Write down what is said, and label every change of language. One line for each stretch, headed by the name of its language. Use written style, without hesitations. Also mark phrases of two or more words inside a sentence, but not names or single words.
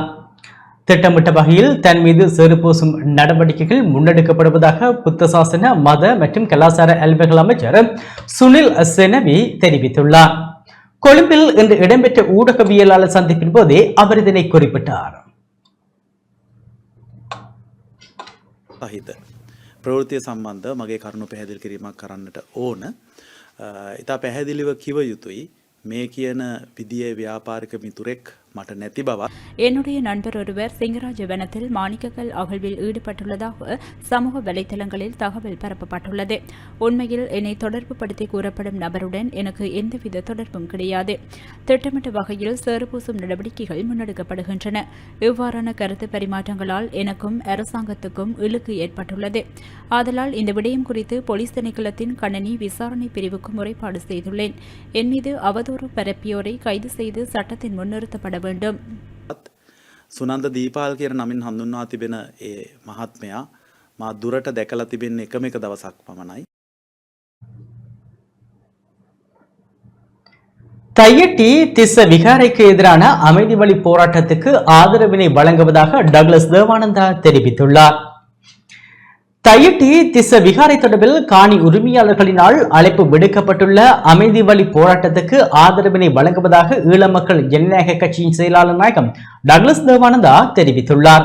Tamil: திட்டமிட்ட வகையில் தன் மீது சேறு பூசும் நடவடிக்கைகள் முன்னெடுக்கப்படுவதாக புத்த சாசன, மத மற்றும் கலாசார அலுவல்கள் அமைச்சர் சுனில் செனவி தெரிவித்துள்ளார். கொழும்பில் இன்று இடம்பெற்ற ஊடகவியலாளர் சந்திப்பின் போதே அவர் இதனை குறிப்பிட்டார்.
Sinhala: ප්‍රවෘත්තිය සම්බන්ධ මගේ කරුණු පැහැදිලි කිරීමක් කරන්නට ඕන. ඉතා පැහැදිලිව කිව යුතුයි මේ කියන විදියේ ව්‍යාපාරික මිතුරෙක් මට නැති බව.
Tamil: என்னுடைய நண்பர் ஒருவர் சிங்கராஜ வனத்தில் மாணிக்கக்கல் அகழ்வில் ஈடுபட்டுள்ளதாக சமூக வலைதளங்களில் தகவல் பரப்பப்பட்டுள்ளது. உண்மையில் என்னை தொடர்பு படுத்தி கூறப்படும் நபருடன் எனக்கு எந்தவித தொடர்பும் கிடையாது. திட்டமிட்ட வகையில் சேறுபூசும் நடவடிக்கைகள் முன்னெடுக்கப்படுகின்றன. இவ்வாறான கருத்து பரிமாற்றங்களால் எனக்கும் அரசாங்கத்துக்கும் இழுக்கு ஏற்பட்டுள்ளது. ஆதலால் இந்த விடயம் குறித்து போலீஸ் திணைக்களத்தின் கணனி விசாரணை பிரிவுக்கு முறைப்பாடு செய்துள்ளேன். என் மீது அவதூறு பரப்பியோரை கைது செய்து சட்டத்தின் முன்னிறுத்தப்பட வேண்டும்.
Sinhala: සුනන්ද දීපාල් කියන නමින් හඳුන්වා තිබෙන ඒ මහත්මයා මා දුරට දැකලා තිබෙන්නේ එකම එක දවසක් පමණයි.
Tamil: தையட்டி திஸ்ஸ விகாரைக்கு எதிரான அமைதி வழி போராட்டத்துக்கு ஆதரவினை வழங்குவதாக டக்ளஸ் தேவானந்தா தெரிவித்துள்ளார். தையட்டி திஸ்ஸ விகாரை தொடர்பில் காணி உரிமையாளர்களினால் அழைப்பு விடுக்கப்பட்டுள்ள அமைதி வழி போராட்டத்துக்கு ஆதரவினை வழங்குவதாக ஈழ மக்கள் ஜனநாயக கட்சியின் செயலாளர் நாயகம் டக்ளஸ் தேவானந்தா தெரிவித்துள்ளார்.